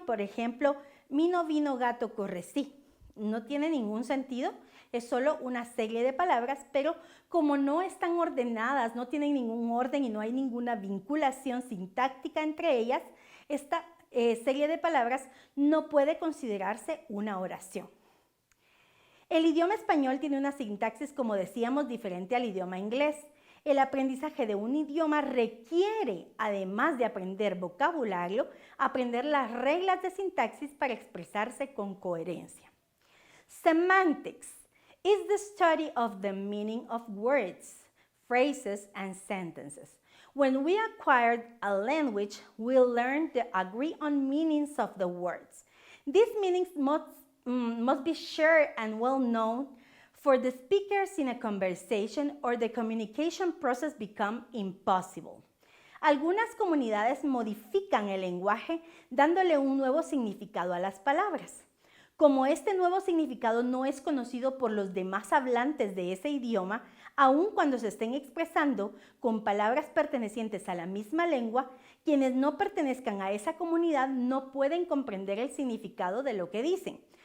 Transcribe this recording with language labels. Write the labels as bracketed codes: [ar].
[es] Por ejemplo, mino, vino, gato, corre, sí. No tiene ningún sentido, es solo una serie de palabras, pero como no están ordenadas, no tienen ningún orden y no hay ninguna vinculación sintáctica entre ellas, esta serie de palabras no puede considerarse una oración. El idioma español tiene una sintaxis, como decíamos, diferente al idioma inglés. El aprendizaje de un idioma requiere, además de aprender vocabulario, aprender las reglas de sintaxis para expresarse con coherencia. [en] Semantics is the study of the meaning of words, phrases, and sentences. When we acquired a language, we learned the agree-on meanings of the words. These meanings must be shared and well known for the speakers in a conversation or the communication process become impossible. [es] Algunas comunidades modifican el lenguaje dándole un nuevo significado a las palabras. Como este nuevo significado no es conocido por los demás hablantes de ese idioma, aun cuando se estén expresando con palabras pertenecientes a la misma lengua, quienes no pertenezcan a esa comunidad no pueden comprender el significado de lo que dicen.